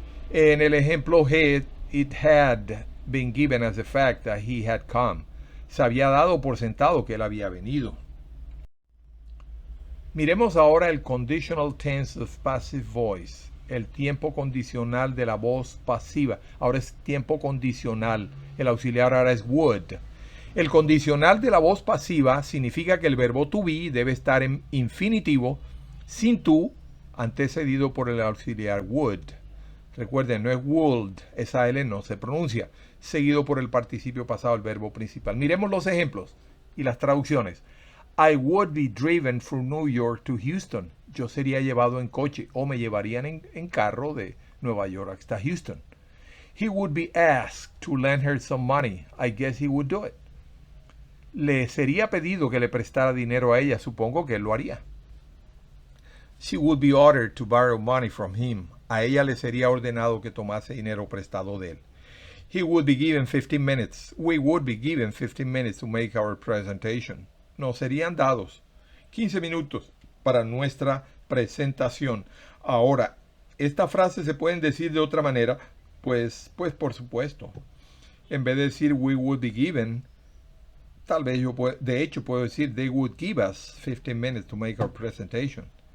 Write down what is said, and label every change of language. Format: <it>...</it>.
<es>En el ejemplo G,</es> <en>it had been given as a fact that he had come.</en> <es>Se había dado por sentado que él había venido. Miremos ahora el</es> <en>conditional tense of passive voice.</en> <es>el tiempo condicional de la voz pasiva. Ahora es tiempo condicional. El auxiliar ahora es would. El condicional de la voz pasiva significa que el verbo to be debe estar en infinitivo sin to, antecedido por el auxiliar would. Recuerden, no es would, esa L no se pronuncia, seguido por el participio pasado, el verbo principal. Miremos los ejemplos y las traducciones.</es> <en>I would be driven from New York to Houston.</en> <es>Yo sería llevado en coche o me llevarían en carro de Nueva York hasta Houston.</es> <en>He would be asked to lend her some money. I guess he would do it.</en> <es>Le sería pedido que le prestara dinero a ella. Supongo que él lo haría.</es> <en>She would be ordered to borrow money from him.</en> <es>A ella le sería ordenado que tomase dinero prestado de él.</es> <en>He would be given 15 minutes. We would be given 15 minutes to make our presentation.</en> <es>Nos serían dados 15 minutos para nuestra presentación. Ahora, esta frase se pueden decir de otra manera, pues por supuesto. En vez de decir</es> <en>we would be given,</en> <es>tal vez yo de hecho puedo decir</es> <en>they would give us 15 minutes to make our presentation.</en>